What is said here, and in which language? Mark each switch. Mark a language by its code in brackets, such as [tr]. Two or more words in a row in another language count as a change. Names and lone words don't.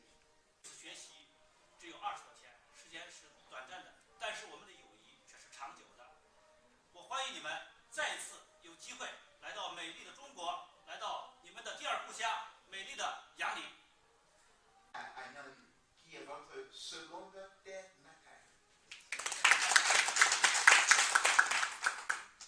[zh] 学习只有20多天，时间是短暂的，但是我们的友谊却是长久的。我欢迎你们再一次有机会来到美丽的中国，来到你们的第二故乡，美丽的杨林。 [fr] À Yanling, qui est votre seconde terre natale.